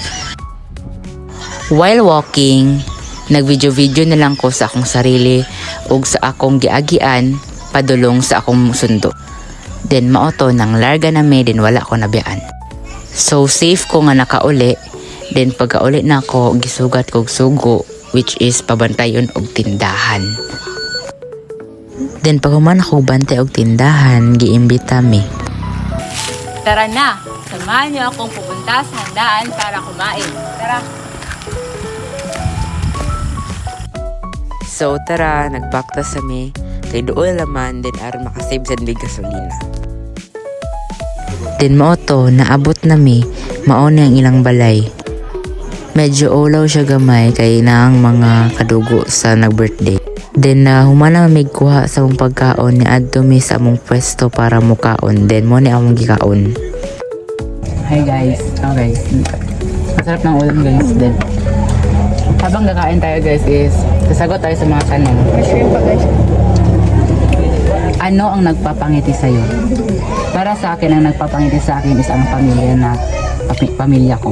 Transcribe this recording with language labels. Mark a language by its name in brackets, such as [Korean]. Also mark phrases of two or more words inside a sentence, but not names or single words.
[English] While walking, [Cebuano] nag-video-video na lang ko sa akong sarili ug sa akong giagian padulong sa akong sundo. Then maoto nang larga na me din wala ko nabiyaan. So safe ko nga nakauli. Then pagkauli na ako gisugat kog sugo [English] which is [Cebuano] pabantayon og tindahan. Then pag human ako bantay og tindahan, giimbita mi. [Filipino] Tara na, samahan niyo akong pupunta sa handaan para kumain. Tara! [Cebuano] So tara, nagbakta sa mi. Kay doon laman, then aron makasave sa big gasolina. Then maoto, naabot na mi, mauna ang ilang balay. Medyo ulaw siya gamay kay naang mga kadugo sa nag-birthday. Then humana mamigkuha sa mong pagkaon ni adto mi sa among pwesto para mukaon. Then mo ni among gikaon. [English] Hi guys, [Filipino] masarap ng ulam guys. Then habang kakain tayo guys is sasagot tayo sa mga tanong. Ano ang nagpapangiti sa'yo? Para sa akin, ang nagpapangiti sa akin is ang pamilya ko.